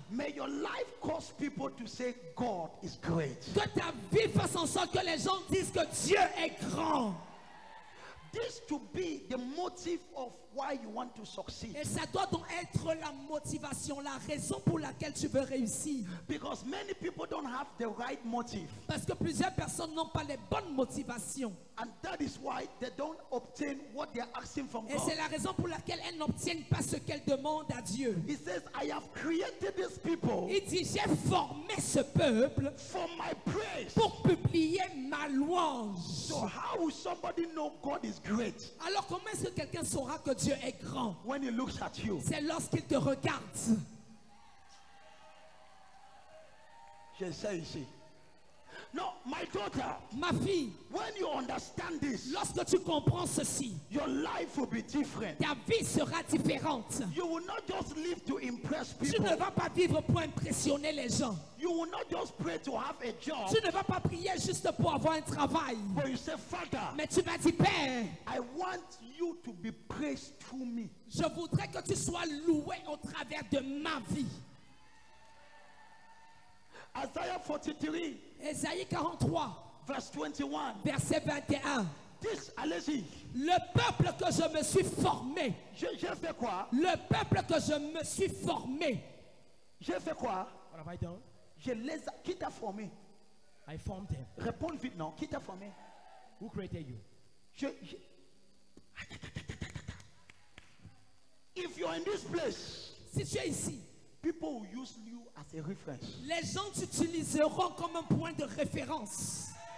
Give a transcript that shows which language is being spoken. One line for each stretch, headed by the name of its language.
English: May your life cause people to say God is great.
French: Que ta vie fasse en sorte que les gens disent que Dieu est grand.
English: This to be the motive of why you want to succeed.
French: Et ça doit donc être la motivation, la raison pour laquelle tu veux réussir.
English: Because many people don't have the right motive.
French: Parce que plusieurs personnes n'ont pas les bonnes motivations.
English: And that is why they don't obtain what they are asking from
French: Et
English: God.
French: c'est la raison pour laquelle elles n'obtiennent pas ce qu'elles demandent à Dieu.
English: He says, I have created these people
French: Il dit, j'ai formé ce peuple
English: for my praise.
French: pour publier ma louange.
English: So how will somebody know God is great
French: Alors comment est-ce que quelqu'un saura que Dieu est grand?
English: when he looks at you?
French: C'est lorsqu'il te regarde. Je sais ici.
English: No, my daughter,
French: Ma fille,
English: when you understand this,
French: lorsque tu comprends ceci,
English: your life will be different.
French: ta vie sera différente.
English: You will not just live to impress
French: Tu
English: people.
French: ne vas pas vivre pour impressionner les gens.
English: You will not just pray to have a job.
French: Tu ne vas pas prier juste pour avoir un travail.
English: But you say, Father,
French: Mais tu vas dire, Père,
English: I want you to be praised through me.
French: je voudrais que tu sois loué au travers de ma vie.
English: Isaiah 43,
French: Ésaïe 43,
English: verse 21.
French: verset 21. This, allez-y. Le peuple que je me suis formé, J'ai fait quoi? le peuple que je me suis formé, J'ai fait quoi?
English: What have I done?
French: Je les ai... Qui t'a formé?
English: I formed them.
French: Réponds vite, non. Qui t'a formé?
English: Who created you? If you're in this place,
French: si tu es ici,
English: people will use you as a reference.
French: les gens t'utiliseront comme un point de référence.